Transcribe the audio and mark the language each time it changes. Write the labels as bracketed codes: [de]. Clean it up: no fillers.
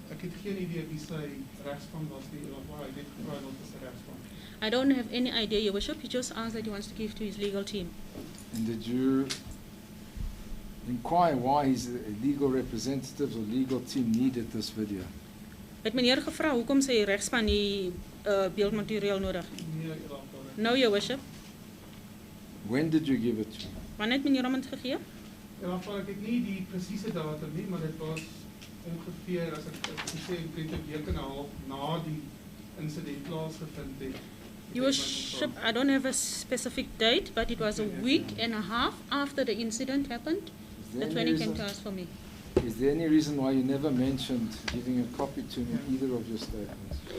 [af] Ek het geen idee wie sy regspan was nie, maar hy het gevra wat is sy regspan. [en] I don't have any idea, Your Worship. He just asked that he wants to give to his legal team. And did you inquire why his legal representatives or legal team needed this video? [af] Het meneer gevra hoekom sy regspan die beeldmateriaal nodig? Nee, Julle Afvaarder. [en] No, Your Worship. When did you give it to me? [af] Wanneer het meneer hom dit gegee? Julle Afvaarder, ek het nie die presiese datum nie, maar dit was ongeveer, as ek sê, omtrent 'n week en 'n half na die insident plaasgevind het. [en] Your Worship, I don't have a specific date, but it was a week and a half after the incident happened. That's when he came to ask for me. Is there any reason why you never mentioned giving a copy to me in either of your statements?